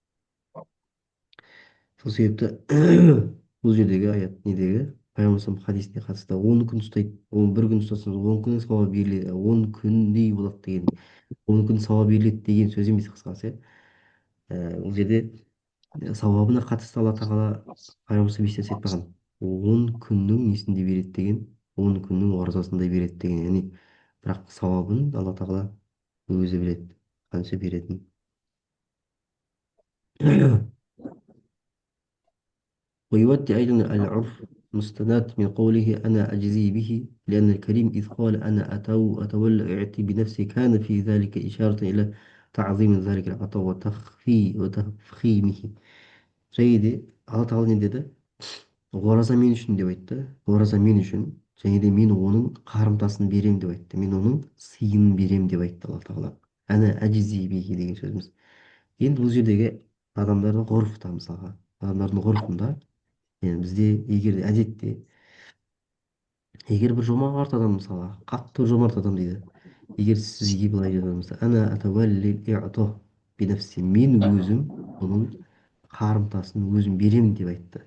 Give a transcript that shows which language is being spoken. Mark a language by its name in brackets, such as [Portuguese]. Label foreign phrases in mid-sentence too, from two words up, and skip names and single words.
[Kazakh] Сол себепті бұл жердегі аят недегі пайғамбар хадисіне қатысты 10 күн ұстайды, 11 күн ұстасаңыз 10 күннің сауабы беріледі, 10 күндей болады деген, 10 күн сауап беріледі деген сөз емес қысқасы. Бұл жерде сауабына қатысты алла тағала пайғамбар ешнәрсе айтпаған. 10 күннің несінде береді деген, 10 күннің оразасында береді деген. Яғни бірақ сауабын алла тағала өзі біледі, қанша беретінін. [Arabic] ويودي أيضا العرف مستند من قوله أنا أجزي به لأن الكريم إذ قال أنا أتولى إعتي بنفسي كان في ذلك إشارة إلى تعظيم ذلك العطاء وتفخيمه. [Kazakh] Және де алла тағала не деді? ораза мен үшін деп айтты. Ораза мен үшін, және де мен оның қарымтасын берем деп айтты. Мен оның сыйын берем деп айтты Алла тағала. Әне [Arabic] أجزي به [Kazakh] деген сөзіміз. Енді бұл жердегі адамдардың ғұрфта, мысалға адамдардың ғұрфында, yani бізде егер де әдетте, егер бір жомарт адам, мысалға қатты бір жомарт адам дейді, егер сізге былай деді болса, [Arabic] أنا أتولى إعطاء بنفسي, [Kazakh] мен өзім оның қарымтасын өзім беремін деп айтты.